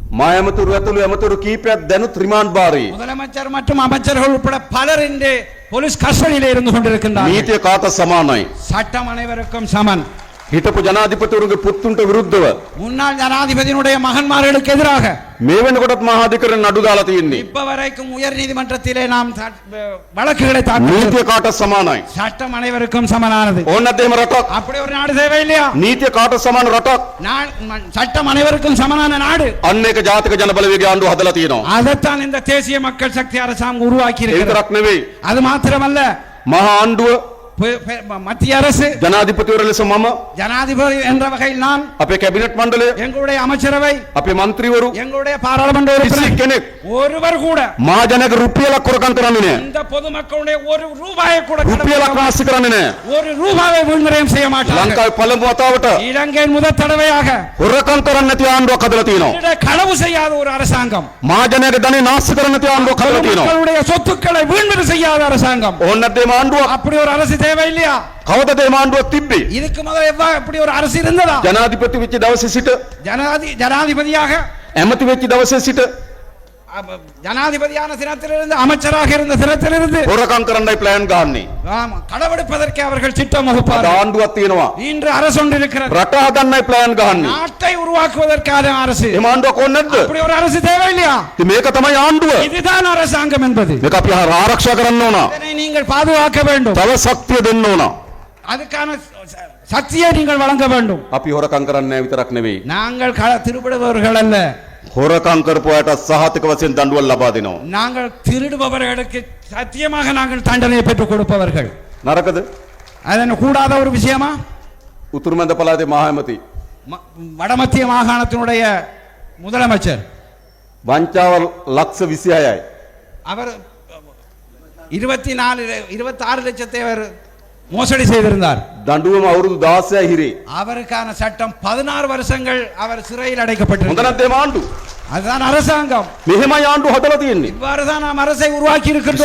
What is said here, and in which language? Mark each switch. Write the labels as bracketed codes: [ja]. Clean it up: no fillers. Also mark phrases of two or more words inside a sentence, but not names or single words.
[si] මා ඇමතුරු ඇතුළු ඇමතුරු කීපයක් දැනුත් රිමාන්ඩ් භාරයේ. [ta] முதலமைச்சர் மற்றும் அமைச்சர்கள் உட்பட பலர் இன்று போலீஸ் கஸ்டடியில் இருந்து கொண்டிருக்கின்றனர். [si] නීතිය කාට සමානයි? [ta] சட்டம் அனைவருக்கும் சமன். [si] හිටපු ජනාධිපතිවරුන්ගේ පුත්තුන්ට විරුද්ධව [ta] முன்னாள் ஜனாதிபதியினுடைய மகன்மார்களுக்கு எதிராக [si] මේ වෙනකොටත් මහා අධිකරණ නඩු දාලා තියෙන්නේ. [ta] இப்ப வரைக்கும் உயர் நீதிமன்றத்திலே நாம் வழக்குகளை தாக்கல். [si] නීතිය කාට සමානයි? [ta] சட்டம் அனைவருக்கும் சமனானது. [si] ඕන නැද්ද එහෙම රටක්? [ta] அப்படி ஒரு நாடு தேவை இல்லையா? [si] නීතිය කාට සමාන රටක්? [ta] சட்டம் அனைவருக்கும் சமனான நாடு. [si] අන්න ඒක ජාතික ජනබලවේගයේ ආණ්ඩුව හදලා තියෙනවා. [ta] அதைத்தான் இந்த தேசிய மக்கள் சக்தி அரசாங்கம் உருவாக்கி [si] ඒ [ta] இருக்கிறது. [si] විතරක් නෙවෙයි. [ta] அது மாத்திரமல்ல, [si] මහා ආණ්ඩුව [ta] மத்திய அரசு, [si] ජනාධිපතිවරු ලෙස මම, [ta] ஜனாதிபதி என்ற வகையில் நான், [si] අපේ කැබිනට් මණ්ඩලය, [ta] எங்களுடைய அமைச்சரவை, [si] අපේ මන්ත්‍රීවරු, [ta] எங்களுடைய பாராளுமன்ற [si] කිසි [ta] உறுப்பினர் [si] කෙනෙක් [ta] ஒருவர் கூட [si] මහජනක රුපියලක් කොරකම් කරන්නේ නැහැ. [ta] இந்த பொதுமக்களுடைய ஒரு ரூபாயை கூட [si] රුපියලක් නාස්ති කරන්නේ නැහැ. [ta] ஒரு ரூபாவை வீண்விரயம் செய்ய மாட்டார்கள். [si] ලංකාවේ පළමු වතාවට [ta] இலங்கையின் முதல் தடவையாக [si] හොරකම් කරන්නේ නැති ආණ්ඩුවක් හදලා තියෙනවා. [ta] களவு செய்யாத ஒரு அரசாங்கம், [si] මහජනක ධනෙ නාස්ති කරන්නේ නැති ආණ්ඩුවක් හදලා තියෙනවා. [ta] மக்களுடைய சொத்துக்களை வீண்விரயம் செய்யாத அரசாங்கம். [si] ඕන නැද්ද මේ ආණ්ඩුව? [ta] அப்படி ஒரு அரசு தேவை இல்லையா? [si] කවදද මේ ආණ්ඩුවක් තිබ්බේ? [ta] இதுக்கு முதல்ல அப்படி ஒரு அரசு இருந்ததா? [si] ජනාධිපති වෙච්ච දවසේ සිට, [ta] ஜனாதிபதியாக [si] ඇමති වෙච්ච දවසේ සිට [ta] ஜனாதிபதியான தினத்திலிருந்து, அமைச்சராக இருந்த தினத்திலிருந்து [si] හොරකම් කරන්නයි ප්ලෑන් ගහන්නේ. [ta] களவெடுப்பதற்கு அவர்கள் திட்டம் [si] අද [ta] வகுப்பார்கள். [si] ආණ්ඩුවක් තියෙනවා. [ta] இன்று அரசு ஒன்று இருக்கிறது, [si] රට හදන්නයි ප්ලෑන් ගහන්නේ. [ta] நாட்டை உருவாக்குவதற்கான அரசு. [si] එහෙම ආණ්ඩුවක් ඕනේ නැද්ද? [ta] அப்படி ஒரு அரசு தேவை இல்லையா? [si] ඉතින් මේක තමයි ආණ්ඩුව. [ta] இதுதான் அரசாங்கம் என்பது. [si] මේක අපි ආරක්ෂා කරන්න ඕන. [ta] இதனை நீங்கள் பாதுகாக்க வேண்டும். [si] තව ශක්තිය දෙන්න ඕන. [ta] அதுக்கான சக்தியை நீங்கள் வழங்க வேண்டும். [si] අපි හොරකම් කරන්නේ විතරක් නෙවෙයි. [ta] நாங்கள் திருடுபவர்கள் அல்ல, [si] හොරකම් කරපු අයට සහතික වශයෙන් දඬුවම් ලබා දෙනවා. [ta] நாங்கள் திருடுபவர்களுக்கு சத்தியமாக நாங்கள் தண்டனை பெற்றுக் கொடுப்பவர்கள். [si] නරකද? [ta] அதன் கூடாத ஒரு விஷயமா? [si] උතුරු මැද පළාතේ මහ ඇමති [ta] வடமத்திய மாகாணத்தினுடைய முதலமைச்சர் [si] වංචාව ලක්ෂ 26යි. [ta] அவர் 26 லட்சத்தை அவர் மோசடி செய்திருந்தார். [si] දඬුවම අවුරුදු 16යි හිරේ. [ta] அவருக்கான சட்டம் 16 வருஷங்கள் அவர் சிறையில் அடைக்கப்பட்டிருந்தார். [si] හොඳ නැද්ද මේ ආණ්ඩුව? [ta] அதுதான் அரசாங்கம். [si] මෙහෙමයි ආණ්ඩුව හදලා තියෙන්නේ. [ta] இவ்வாறுதான் நாம் அரசை உருவாக்கி இருக்கின்றோம்.